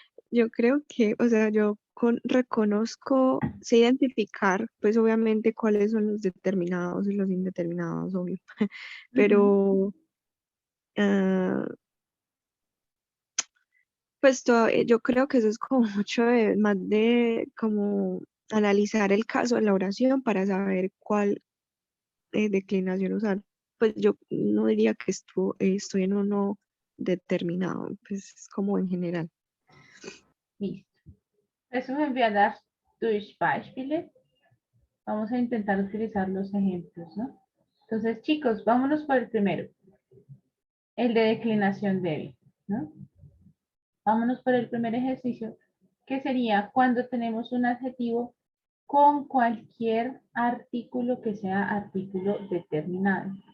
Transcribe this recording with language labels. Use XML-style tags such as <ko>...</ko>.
<es>Yo creo que, o sea, reconozco, sé identificar, pues obviamente cuáles son los determinados y los indeterminados, obvio, pero ah, pues yo creo que eso es como mucho más de como analizar el caso de la oración para saber cuál declinación usar. Pues yo no diría que estoy en uno determinado, pues es como en general. Listo.</es> <de>Versuchen wir das durch Beispiele.</de> <es>Vamos a intentar utilizar los ejemplos, ¿no? Entonces, chicos, vámonos por el primero. El de declinación débil, ¿no? Vámonos por el primer ejercicio, que sería cuando tenemos un adjetivo con cualquier artículo que sea artículo determinado.</es>